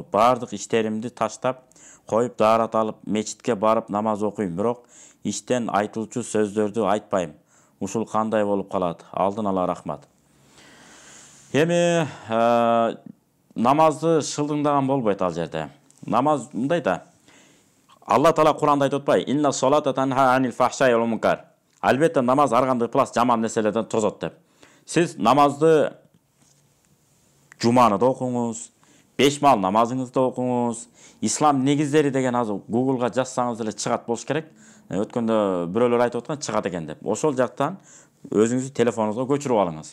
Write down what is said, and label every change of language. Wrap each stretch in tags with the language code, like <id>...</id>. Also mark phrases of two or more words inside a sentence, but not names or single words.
<ky>Бардык иштеримди таштап коюп, даарат алып, мечитке барып намаз окуйм, бирок иштен айтылчу сөздөрдү айтпайм. Ушул кандай болуп калат? Алдын ала рахмат. Эми намазды шылдыңдаган болбойт ал жерде. Намаз мындай да. Алла Таала Кур'анда айтып атпайбы?</ky> <ar>إن الصلاة تنهى عن الفحشاء والمنكر.</ar> <ky>Албетте намаз ар кандай ыкылас жаман нерселерден тозот деп. Сиз намазды жуманы да окуңуз, 5 мал намазыңызды окуңуз. Ислам негиздери деген азыр Google'га жазсаңыз эле чыгат болуш керек. Өткөндө бирөөлөр айтып аткан чыгат экен деп. Ошол жактан өзүңүздүн телефонуңузга көчүрүп алыңыз.</ky>